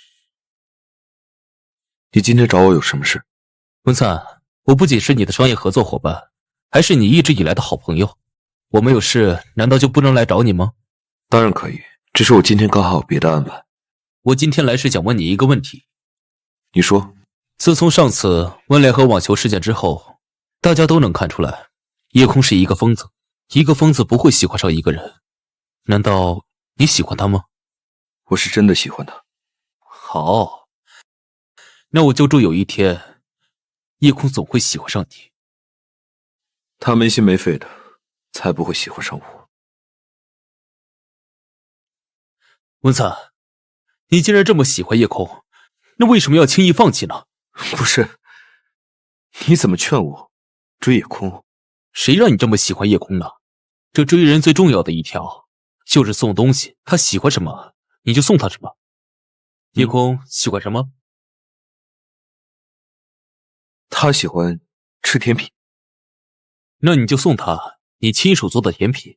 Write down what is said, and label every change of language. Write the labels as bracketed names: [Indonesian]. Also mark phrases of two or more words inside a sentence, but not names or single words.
[Chinese] 你今天找我有什麼事？文燦，我不僅是你的商業合作夥伴，還是你一直以來的好朋友。我沒有事，難道就不能來找你嗎？當然可以，只是我今天剛好有別的安排。我今天來是想問你一個問題。你說。自從上次溫聯和網球事件之後，大家都能看出來，葉空是一個瘋子。一個瘋子不會喜歡上一個人。難道你喜歡他嗎？我是真的喜歡他。好，那我就祝有一天，葉空總會喜歡上你。他沒心沒肺的，才不會喜歡上我。溫燦，你既然這麼喜歡葉空，那為什麼要輕易放棄呢？不是，你怎麼勸我追葉空？誰讓你這麼喜歡葉空呢？這追人最重要的一條就是送東西，他喜歡什麼你就送他什麼。葉空喜歡什麼？他喜歡吃甜品。那你就送他你親手做的甜品。